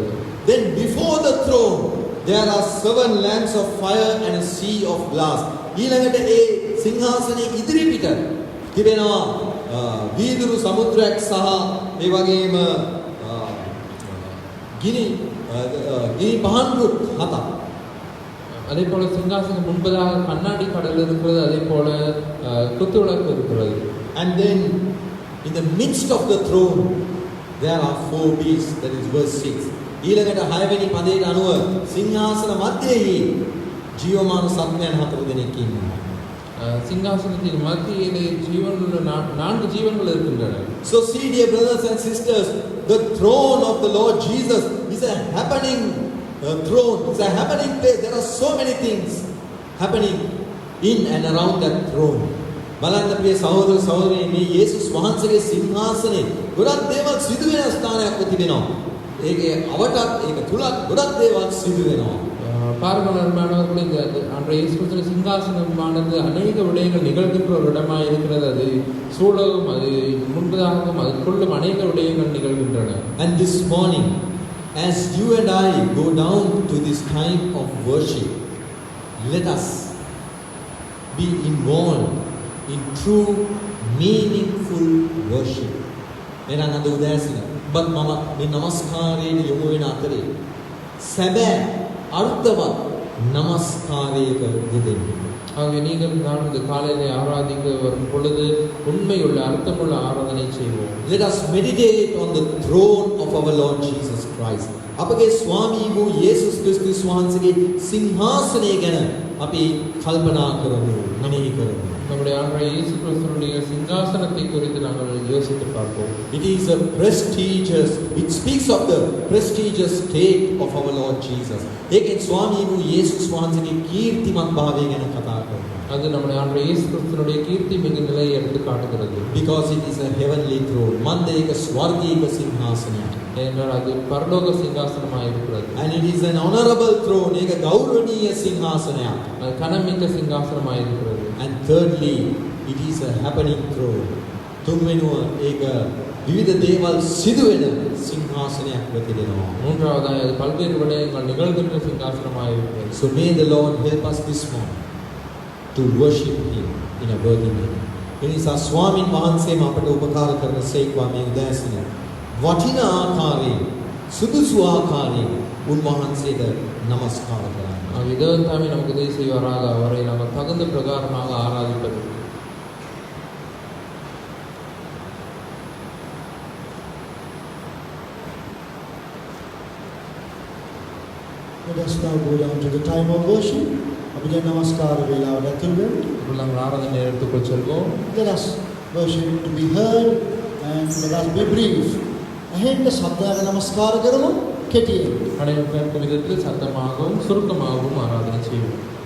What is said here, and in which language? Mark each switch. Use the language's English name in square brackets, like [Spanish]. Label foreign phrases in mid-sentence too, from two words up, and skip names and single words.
[English] Then before the throne there are 7 lamps of fire and a sea of glass. [Sinhala] ඊළඟට ඒ සිංහාසනයේ ඉදිරිපිට තිබෙනවා වීදුරු සමුද්‍රයක් සහ ඒ වගේම ගිනි පහන් රුක් 7ක්. [Tamil] அதே போல சிங்காசனம் முன்பதாக கண்ணாடி கடல் இருக்கிறது, அதே போல குத்துவிளக்கு இருக்கிறது. [English] And then in the midst of the throne there are 4 beasts. That is verse 6. [Sinhala] ඊළඟට 6 වෙනි පදයට අනුව සිංහාසන මැදෙහි ජීවමාන සත්වයන් 4 දෙනෙක් ඉන්නවා. [Tamil] சிங்காசனத்தின் மத்தியிலே ஜீவனுள்ள 4 ஜீவன்கள் இருக்கின்றன. [English] So see, dear brothers and sisters, the throne of the Lord Jesus is a happening throne. It's a happening place. There are so many things happening in and around that throne. [Sinhala] බලන්න ප්‍රිය සහෝදර සහෝදරයනි මේ යේසුස් වහන්සේගේ සිංහාසනේ ගොඩක් දේවල් සිදු වෙන ස්ථානයක් තිබෙනවා. ඒකේ අවටත් ඒක තුලත් ගොඩක් දේවල් සිදු වෙනවා. [Tamil] பாருங்கள் அன்பானவர்களே, இந்த அன்றைய இயேசு கிறிஸ்துவின் சிங்காசனமானது அநேக விடயங்கள் நிகழ்கின்ற ஒரு இடமாக இருக்கிறது. அது சூழலும் அது முன்பதாகவும் அதுக்குள்ளும் அநேக விடயங்கள் நிகழ்கின்றன. [English] And this morning, as you and I go down to this time of worship, let us be involved in true meaningful worship. [Sinhala] එනනම් අද උදෑසන ඔබත් මම මේ නමස්කාරයේ යොමු වෙන අතරේ සැබෑ අර්ථවත් නමස්කාරයක යෙදෙන්න. [Tamil] ஆகவே நீங்கள் நான் இந்த காலையிலே ஆராதிக்க வரும் பொழுது உண்மையுள்ள அர்த்தமுள்ள ஆராதனை செய்வோம். [English] Let us meditate on the throne of our Lord Jesus Christ. [Sinhala] අපගේ ස්වාමී වූ යේසුස් ක්‍රිස්තුස් වහන්සේගේ සිංහාසනය ගැන අපි කල්පනා කරමු, මෙනෙහි කරමු. [Tamil] நம்முடைய ஆண்டவர் இயேசு கிறிஸ்துவினுடைய சிங்காசனத்தை குறித்து நாங்கள் யோசித்து பார்ப்போம். [English] It is a prestigious, it speaks of the prestigious state of our Lord Jesus. [Sinhala] ඒකෙන් ස්වාමී වූ යේසුස් වහන්සේගේ කීර්තිමත් භාවය ගැන කතා කරනවා. [Tamil] அது நம்முடைய ஆண்டவர் இயேசு கிறிஸ்துவினுடைய கீர்த்தி மிகு நிலையை எடுத்து காட்டுகிறது. [English] Because it is a heavenly throne. [Sinhala] මන්ද ඒක ස්වර්ගීය සිංහාසනයක්. [Tamil] ஏனென்றால் அது பரலோக சிங்காசனமாக இருக்கிறது. [English] And it is an honorable throne. [Sinhala] ඒක ගෞරවනීය සිංහාසනයක්. [Tamil] அது கனமிக்க சிங்காசனமாக இருக்கிறது. [English] And thirdly, it is a happening throne. [Sinhala] තුන්වෙනුව ඒක විවිධ දේවල් සිදු වෙන සිංහාසනයක් වෙතිදෙනවා. [Tamil] மூன்றாவதாய் அது பல்வேறு விடயங்கள் நிகழ்கின்ற சிங்காசனமாக இருக்கிறது. [English] So may the Lord help us this morning to worship Him in a worthy manner. [Sinhala] එනිසා ස්වාමින් වහන්සේම අපට උපකාර කරන සේක්වා මේ උදෑසන වටිනා ආකාරයෙන් සුදුසු ආකාරයෙන් උන්වහන්සේට නමස්කාර කරන්න. [Tamil] தேவன் தாமே நமக்கு உதவி செய்வாராக. அவரை நம்ம தகுந்த பிரகாரமாக ஆராதிப்பது. [English] Let us now go down to the time of worship. [Sinhala] අපි දැන් නමස්කාර වේලාවට ඇතුල් වෙමු. [Tamil] நாங்கள் ஆராதனை நேரத்துக்குள் செல்வோம். [English] Let us worship to be heard and let us be brief. [Sinhala] ඇහෙන්න ශබ්දයක නමස්කාර කරමු කෙටියෙන්. [Tamil] அனைவருக்கும் விதத்தில் சத்தமாகவும் சுருக்கமாகவும் ஆராதனை செய்வோம்.